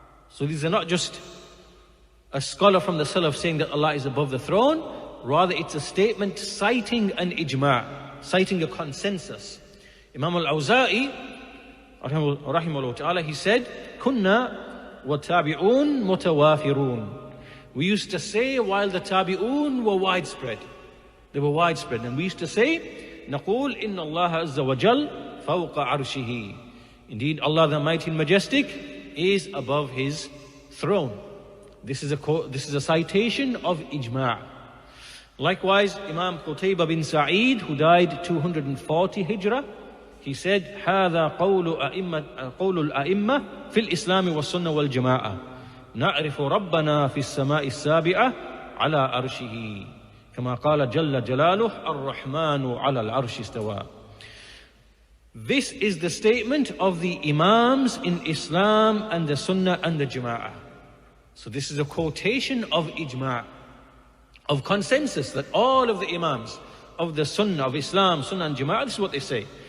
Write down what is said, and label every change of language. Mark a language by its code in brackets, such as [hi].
[en] So these are not just a scholar from the Salaf saying that Allah is above the throne, rather it's a statement citing an ijma', citing a consensus. Imam al-Awza'i, rahimahullah ta'ala, he said, [ar] Kunna wa tabi'un mutawafirun. [en] We used to say while the tabi'un were widespread. They were widespread. And we used to say, [ar] نَقُولْ إِنَّ اللَّهَ عَزَّ وَجَلْ فَوْقَ عَرْشِهِ. [en] Indeed, Allah the Mighty and Majestic is above His throne. This is a citation of ijma'. Likewise, Imam Qutaybah bin Sa'id, who died 240 Hijrah, he said, [ar] هَذَا قَوْلُ الْأَئِمَّةِ فِي الْإِسْلَامِ وَالسُّنَّةِ وَالْجَمَاعَةِ نعرف ربنا في السماء السابعة على عرشه كما قال جل جلاله الرحمن على العرش استوى. [en] This is the statement of the Imams in Islam and the Sunnah and the Jama'ah. So this is a quotation of ijma', of consensus, that all of the imams of the Sunnah of Islam, Sunnah and Jama'ah, this is what they say.